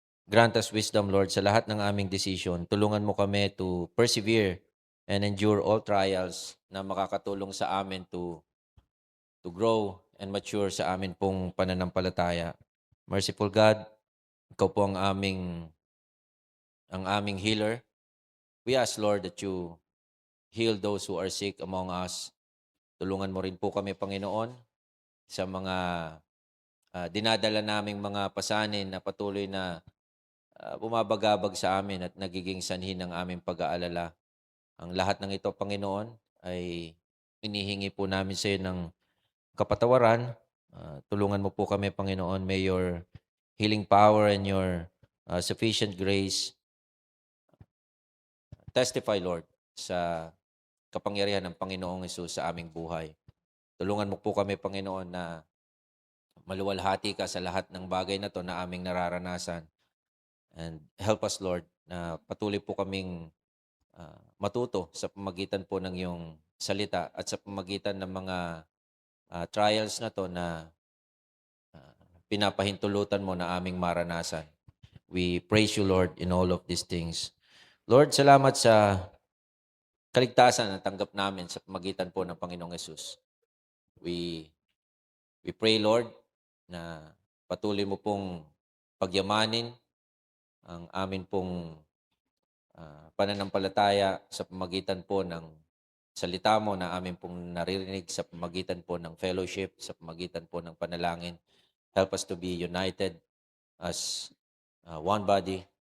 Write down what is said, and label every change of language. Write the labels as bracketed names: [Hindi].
[English] Grant us wisdom, Lord, [Filipino] sa lahat ng aming decision. Tulungan mo kami [English] to persevere and endure all trials [Filipino] na makakatulong sa amin [English] to grow and mature [Filipino] sa amin pong pananampalataya. [English] Merciful God, [Filipino] ikaw po ang aming healer. [English] We ask, Lord, that you heal those who are sick among us. [Filipino] Tulungan mo rin po kami, Panginoon, sa mga dinadala naming mga pasanin na patuloy na bumabagabag sa amin at nagiging sanhi ng aming pag-aalala. Ang lahat ng ito, Panginoon, ay inihingi po namin sa iyo ng kapatawaran. Tulungan mo po kami, Panginoon. [English] May your healing power and your sufficient grace testify, Lord, [Filipino] sa kapangyarihan ng Panginoong Hesus sa aming buhay. Tulungan mo po kami, Panginoon, na maluwalhati ka sa lahat ng bagay na to na aming nararanasan. [English] And help us, Lord, [Filipino] na patuloy po kaming matuto sa pamagitan po ng iyong salita at sa pamagitan ng mga trials na to na pinapahintulutan mo na aming maranasan. [English] We praise you, Lord, in all of these things. [Filipino] Lord, salamat sa kaligtasan na tanggap namin sa pamagitan po ng Panginoong Hesus. [English] We pray, Lord, [Filipino] na patuloy mo pong pagyamanin ang amin pong pananampalataya sa pamagitan po ng salita mo na amin pong naririnig, sa pamagitan po ng fellowship, sa pamagitan po ng panalangin. [English] Help us to be united as one body.